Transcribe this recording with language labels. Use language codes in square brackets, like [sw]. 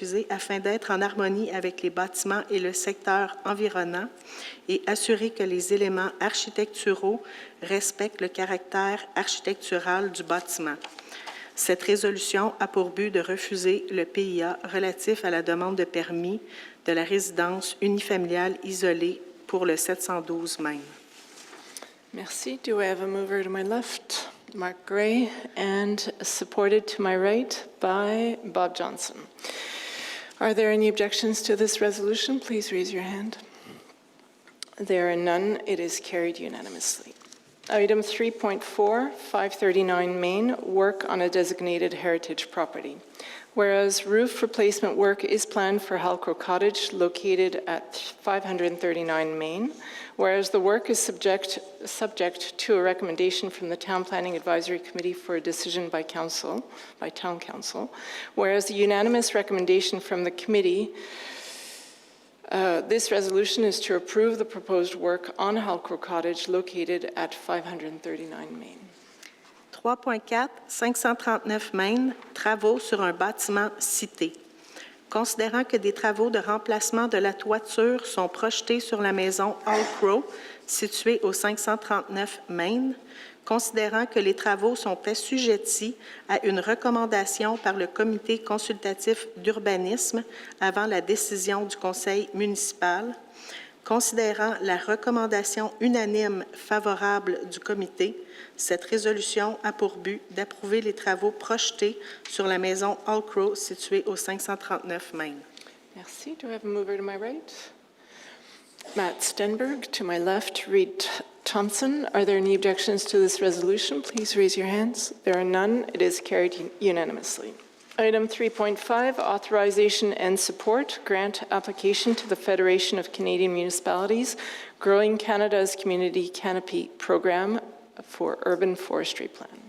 [fr] afin d'être en harmonie avec les bâtiments et le secteur environnant, et assurer que les éléments architecturaux respectent le caractère architectural du bâtiment. Cette résolution a pour but de refuser le PIA relatif à la demande de permis de la résidence unifamiliale isolée pour le 712 Main. Merci. [en] Do I have a mover to my left? Mark Gray, and supported to my right by Bob Johnson. Are there any objections to this resolution? Please raise your hand. There are none. It is carried unanimously. Item 3.4, 539 Main, work on a designated heritage property. Whereas roof replacement work is planned for Halcrow Cottage located at 539 Main, whereas the work is subject to a recommendation from the Town Planning Advisory Committee for a decision by Town Council, whereas the unanimous recommendation from the committee, this resolution is to approve the proposed work on Halcrow Cottage located at 539 Main. [fr] 3.4, 539 Main, travaux sur un bâtiment cité. Considérant que des travaux de remplacement de la toiture sont projetés sur la maison Halcrow, située au 539 Main, considérant que les travaux sont assujettis à une recommandation par le comité consultatif d'urbanisme avant la décision du conseil municipal, considérant la recommandation unanime favorable du comité, cette résolution a pour but d'approuver les travaux projetés sur la maison Halcrow située au 539 Main. Merci. [en] Do I have a mover to my right? Matt Stenberg. To my left, Reed Thompson. Are there any objections to this resolution? Please raise your hands. There are none. It is carried unanimously. Item 3.5, authorization and support, grant application to the Federation of Canadian Municipalities, Growing Canada's Community Canopy Program for Urban Forestry Plan.